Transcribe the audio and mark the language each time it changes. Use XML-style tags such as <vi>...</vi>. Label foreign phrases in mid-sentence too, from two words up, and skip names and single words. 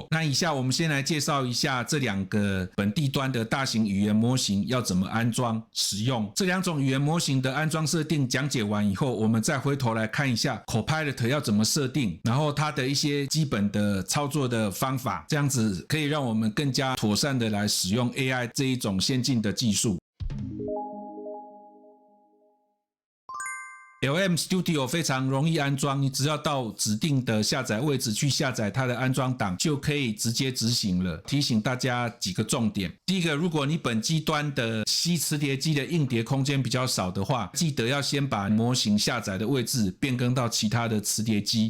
<zh>那以下我們先來介紹一下這2個本地端的大型語言模型要怎麼安裝使用。這2種語言模型的安裝設定講解完以後，我們再回頭來看一下 Copilot 要怎麼設定，然後它的一些基本的操作的方法，這樣子可以讓我們更加妥善的来使用 AI 這一種先進的技術。LM Studio 非常容易安裝，你只要到指定的下載位置去下載它的安装檔，就可以直接執行了。提醒大家幾個重點：第一個，如果你本機端的 C 磁碟機的硬碟空間比較少的話，記得要先把模型下載的位置變更到其他的磁碟機。</zh>